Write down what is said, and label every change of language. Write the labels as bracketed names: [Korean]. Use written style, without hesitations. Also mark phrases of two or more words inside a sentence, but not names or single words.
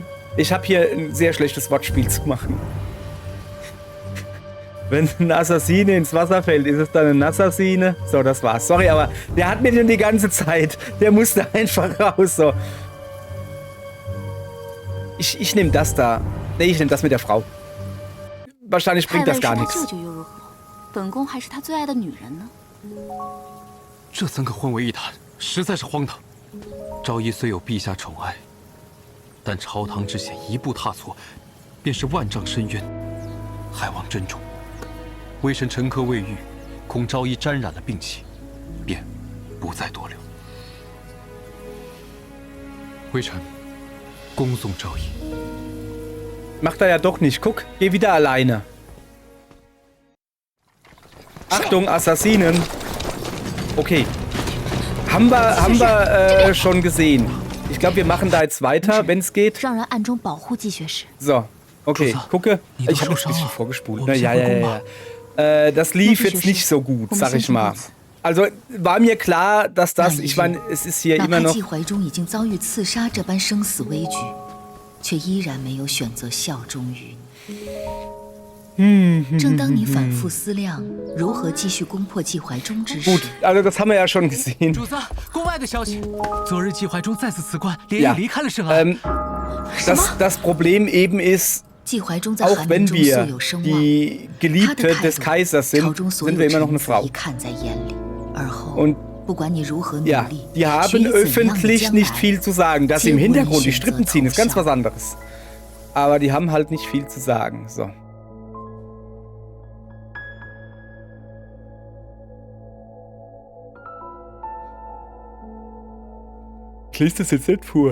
[German] Ich habe hier ein sehr schlechtes Wortspiel zu machen. Wenn eine Assassine ins Wasser fällt, ist es dann eine Assassine? So, das war's. Sorry, aber der hat mir schon die ganze Zeit. Der musste einfach raus. So. Ich nehme das da. Nee, ich nehme das mit der Frau. Wahrscheinlich [Chinese] 太 [German] bringt [Chinese] 尉 [German] das [Chinese] 是 [German] gar [Chinese] 他 [German] nichts. [Chinese] 舅舅又如何？本宫还是他最爱的女人呢。这三个混为一谈，实在是荒唐。昭仪虽有陛下宠爱，但朝堂之险一步踏错，便是万丈深渊，还望珍重。微臣沉疴未愈，恐朝衣沾染了病气，便不再多留。微臣恭送昭仪。 [German] Macht er ja doch nicht. Guck, geh wieder alleine. Achtung, Assassinen. Okay. Haben wir schon gesehen. Ich glaube, wir machen da jetzt weiter, wenn es geht. [Chinese] 让人暗中保护季学士。 [German] So, okay. Gucke. Ich habe ein bisschen vorgespult. Ne? Ja. Das lief jetzt nicht so gut, sag ich mal. Also war mir klar, dass das, ich meine, es ist hier immer noch. [Chinese] 季怀中已经遭遇刺杀这般生死危局，却依然没有选择效忠于你。正当你反复思量如何继续攻破季怀中之时， [German] Gut, also das haben wir ja schon gesehen. [Chinese] 主子，宫外的消息，昨日季怀中再次辞官，连夜离开了圣安。 [German] Das Problem eben ist, [Chinese] 季怀中在 [German] auch [Chinese] 寒门 [German] wenn [Chinese] 中素 [German] wir [Chinese] 有声望， [German] die [Chinese] 他的 [German] Geliebte [Chinese] 态 [German] des [Chinese] 度 [German] Kaisers [Chinese] 朝 [German] sind, [Chinese] 中所 [German] sind [Chinese] 有 [German] wir immer noch [Chinese] 臣 [German] eine [Chinese] 子 [German] Frau. [Chinese] 一看在眼里，而后 [German] Und [Chinese] 不管你如何努 [German] ja, [Chinese] 力， [German] die [Chinese] 取 [German] haben [Chinese] 以怎样的 [German] öffentlich [Chinese] 将 [German] nicht [Chinese] 来 [German] viel zu sagen. Dass sie im [Chinese] 皆无人 [German] Hintergrund die [Chinese] 选择 [German] Strippen ziehen, ist [Chinese] 投 [German] ganz [Chinese] 降 [German] was anderes. Aber die haben halt nicht viel zu sagen. So. Ich lese das jetzt nicht vor.